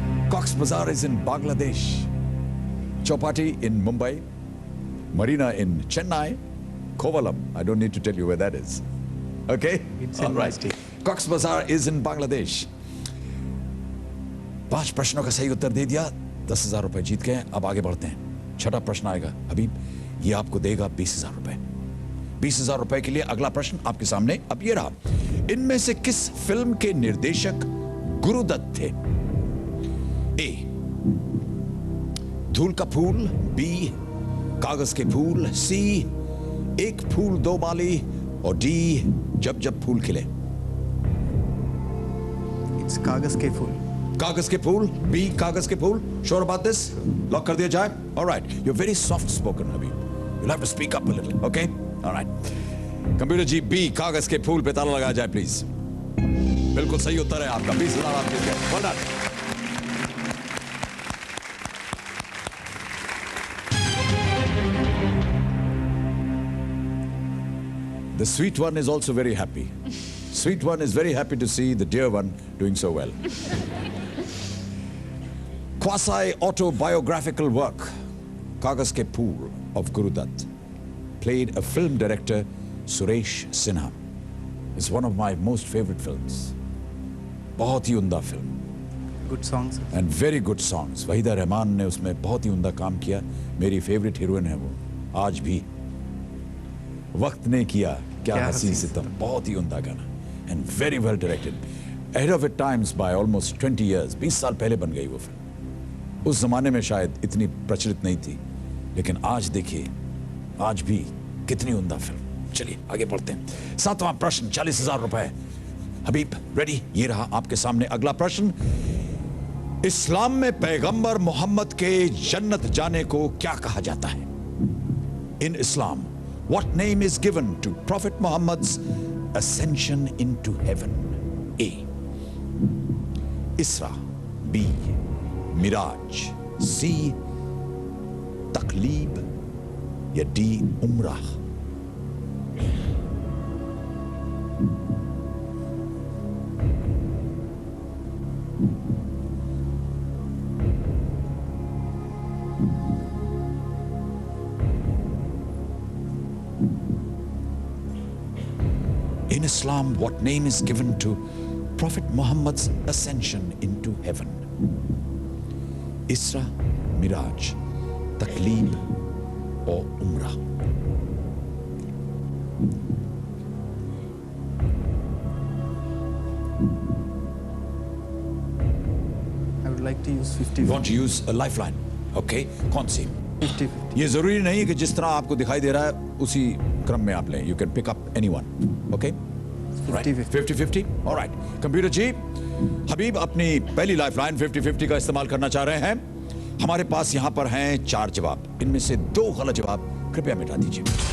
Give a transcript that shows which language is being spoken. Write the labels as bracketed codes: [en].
[en] Cox Bazar is in Bangladesh. Chowpatty in Mumbai. Marina in Chennai. Kovalam. I don't need to tell you where that is. Okay? It's in All right. Masti. Cox Bazar is in Bangladesh. [hi] 5 प्रश्नों का सही उत्तर दे दिया. 10,000 रुपए जीत गए. अब आगे बढ़ते हैं. छठा प्रश्न आएगा. हबीब, ये आपको देगा 20,000 रुपए. 20,000 रुपए के लिए अगला प्रश्न आपके सामने अब ये रहा. इनमें से किस फिल्म के निर्देशक गुरुदत्त थे? ए, धूल का फूल. बी, कागज के फूल. सी, एक फूल दो माली. और डी, जब जब फूल खिले. [en] It's Kaagaz Ke Phool. [hi] कागज के फूल. बी, कागज के फूल. [en] Sure about this? [hi] लॉक कर दिया जाए. [en] All right. You're very soft spoken, Habib. You'll have to speak up a little. Okay? All right. [hi] Computer ji, B, कागज के फूल पे ताला लगाया जाए प्लीज. बिल्कुल सही उत्तर है आपका. 20,000 आप जीत गए. [en] Well done. The sweet one is also very happy. Sweet one is very happy to see the dear one doing so well. Quasi-autobiographical work, Kagaz Ke Phool of Guru Dutt, played a film director, Suresh Sinha. It's one of my most favorite films. [hi] बहुत ही उम्दा film. [en] Good songs. And very good songs. [hi] Waheeda Rehman ने उसमें बहुत ही उम्दा काम किया. मेरी favourite heroine है वो आज भी. वक्त ने किया क्या हसी सितम. बहुत ही उम्दा गाना. [en] And very well directed. Ahead of its times by almost 20 years. [hi] 20 साल पहले बन गई वो फिल्म. उस जमाने में शायद इतनी प्रचलित नहीं थी, लेकिन आज देखिए, आज भी कितनी उम्दा फिल्म. चलिए आगे बढ़ते हैं. 7वां प्रश्न, 40,000 रुपए. हबीब रेडी? ये रहा आपके सामने अगला प्रश्न. इस्लाम में पैगंबर मोहम्मद के जन्नत जाने को क्या कहा जाता है? [en] In Islam, what name is given to Prophet Muhammad's ascension into heaven? A, Isra. B, Miraj. C, Taqlib. या D, Umrah. In Islam, what name is given to Prophet Muhammad's ascension into heaven? Isra, Miraj, Taqlib or Umrah? I would like to use 50. You want to use a lifeline? [hi] Okay, कौन सी? [en] 50-50. [hi] ये जरूरी नहीं है कि जिस तरह आपको दिखाई दे रहा है उसी क्रम में आप लें. [en] You can pick up anyone. Okay? 50-50. All right. [hi] Computer जी, हबीब अपनी पहली लाइफलाइन 50-50 का इस्तेमाल करना चाह रहे हैं. हमारे पास यहां पर हैं 4 जवाब. इनमें से 2 गलत जवाब कृपया मिटा दीजिए.